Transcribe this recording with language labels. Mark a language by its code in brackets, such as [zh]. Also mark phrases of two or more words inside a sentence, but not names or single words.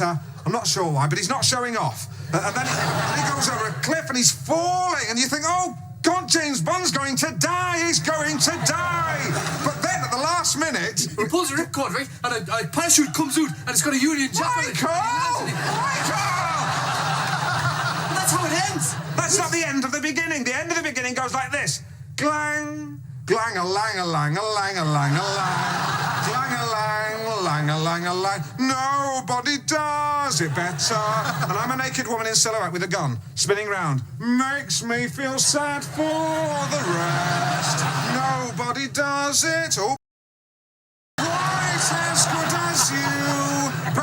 [en] I'm not sure why, but he's not showing off. And then he goes over a cliff, and he's falling, and you think, "Oh, God, James Bond's going to die, he's going to die!" But then, at the last minute... He pulls a ripcord, right, and a parachute comes out, and it's got a Union Jack on it. Michael! That's how it ends. That's not the end of the beginning. The end of the beginning goes like this. Glang, glang-a-lang-a-lang-a-lang-a-lang. Glang-a-lang-a-lang-a-lang-a-lang. Nobody does it better. And I'm a naked woman in silhouette with a gun, spinning round. Makes me feel sad for the rest. Nobody does it. Oh, quite as good as you.